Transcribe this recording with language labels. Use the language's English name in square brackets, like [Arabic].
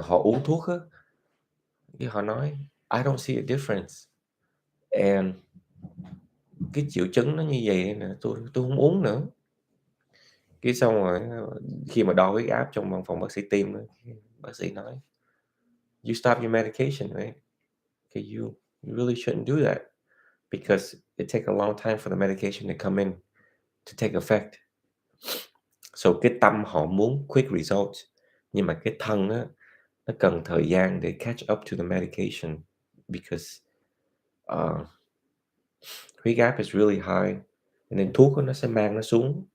[Vietnamese] họ uống thuốc á, cái họ nói [English] I don't see a difference [Vietnamese] and cái triệu chứng nó như vậy nè, tôi không uống nữa. Cái xong rồi khi mà đo huyết áp trong văn phòng bác sĩ tim á, bác sĩ nói [English] you stop your medication, right? Okay, you really shouldn't do that because it take a long time for the medication to come in to take effect. [Vietnamese] So cái tâm họ muốn [English] quick results, [Vietnamese] nhưng mà cái thân á, nó cần thời gian để [English] catch up to the medication because [Vietnamese] huyết áp [English] is really high and then [Vietnamese] thuốc nó sẽ mang nó xuống.